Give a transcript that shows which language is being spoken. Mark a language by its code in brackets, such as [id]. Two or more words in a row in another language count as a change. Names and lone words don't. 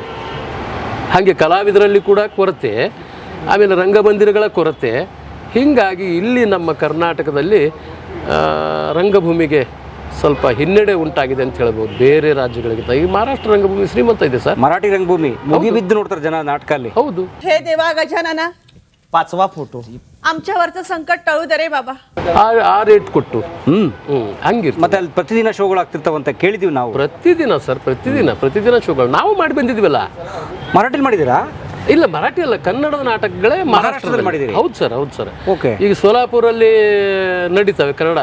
[kn] ಹಾಗೆ ಕಲಾವಿದರಲ್ಲಿ ಕೂಡ ಕೊರತೆ, ಆಮೇಲೆ ರಂಗಮಂದಿರಗಳ ಕೊರತೆ. ಹೀಗಾಗಿ ಇಲ್ಲಿ ನಮ್ಮ ಕರ್ನಾಟಕದಲ್ಲಿ ರಂಗಭೂಮಿಗೆ ಸ್ವಲ್ಪ ಹಿನ್ನಡೆ ಉಂಟಾಗಿದೆ ಅಂತ ಹೇಳ್ಬೋದು ಬೇರೆ ರಾಜ್ಯಗಳಿಗಿಂತ. ಈ ಮಹಾರಾಷ್ಟ್ರ ರಂಗಭೂಮಿ ಶ್ರೀಮಂತ ಇದೆ ಸರ್. ಮರಾಠಿ ರಂಗಭೂಮಿ ಮುಗಿಬಿದ್ದು ನೋಡ್ತಾರೆ [mr] जन नाटक [kn] ಅಲ್ಲಿ. ಹೌದು. [mr] हे देवा गजानना, 5वा फोटो आमच्यावरचं संकट टळू दे रे बाबा. [kn] ಆ ರೇಟ್ ಕೊಟ್ಟು ಹಂಗಿರ್ತಾರೆ. ಮತ್ತೆ ಅಲ್ಲಿ ಪ್ರತಿದಿನ ಶೋಗಳು ಆಗ್ತಿರ್ತಾವಂತ ಕೇಳಿದೀವಿ ನಾವು. ಪ್ರತಿದಿನ ಸರ್, ಪ್ರತಿದಿನ ಶೋಗಳು ನಾವು ಮಾಡಿ ಬಂದಿದ್ವಲ್ಲ. ಮರಾಠಿಲಿ ಮಾಡಿದ್ದೀರಾ? ಇಲ್ಲ, ಮರಾಠಿ ಅಲ್ಲ, ಕನ್ನಡದ ನಾಟಕಗಳೇ ಮಹಾರಾಷ್ಟ್ರದಲ್ಲಿ ಮಾಡಿದ್ದೀರಿ. ಹೌದು ಸರ್. ಓಕೆ. ಈಗ ಸೋಲಾಪುರಲ್ಲಿ ನಡೀತವೆ ಕನ್ನಡ.